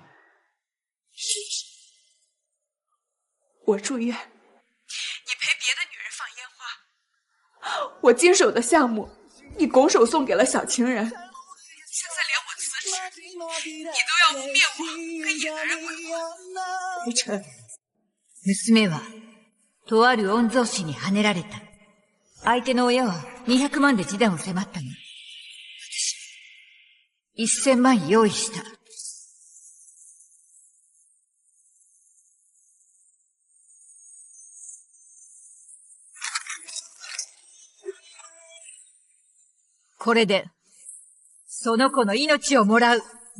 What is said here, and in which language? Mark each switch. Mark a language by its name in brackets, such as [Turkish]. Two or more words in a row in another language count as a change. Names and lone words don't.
[Chinese] 我住院，你陪别的女人放烟花，我经手的项目，你拱手送给了小情人。现在连我辞职，你都要污蔑我跟野男人混合。裴晨， [Japanese] 娘はとある御曹司にはねられた。相手の親は200万で示談を迫ったの。1000万用意した。これで、その子の命をもらう。